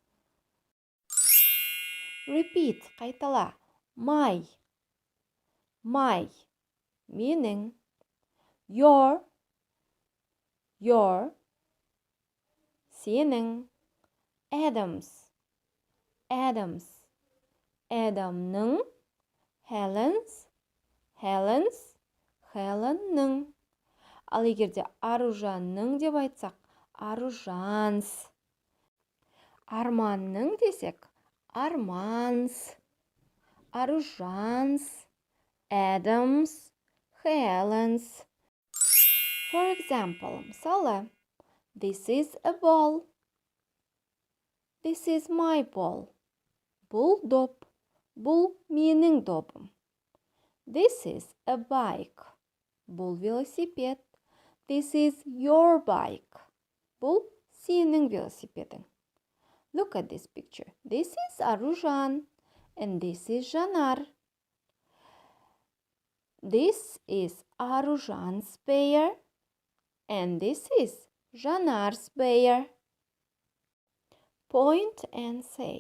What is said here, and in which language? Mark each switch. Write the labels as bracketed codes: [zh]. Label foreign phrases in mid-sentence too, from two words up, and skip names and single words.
[en] Repeat. Қайтала. My. My. Meaning. Your. Senin. Adam's. [kk] Adam'ның. Helen's. Helen'ның. Ал егерде Аружанның деп айтсақ, Аружанс. Арманның десек, Арманс. [en] Arujans, Adams, Helens. For example, мысалы, this is a ball. This is my ball. [kk] Бұл доп. Бұл менің допым. [en] This is a bike. [kk] Бұл велосипед. [en] This is your bike. [kk] Бұл сенің велосипедің. [en] Look at this picture. This is Arujан. And this is Жанар. This is Arujан's bear. And this is Жанар's bear. Point and say.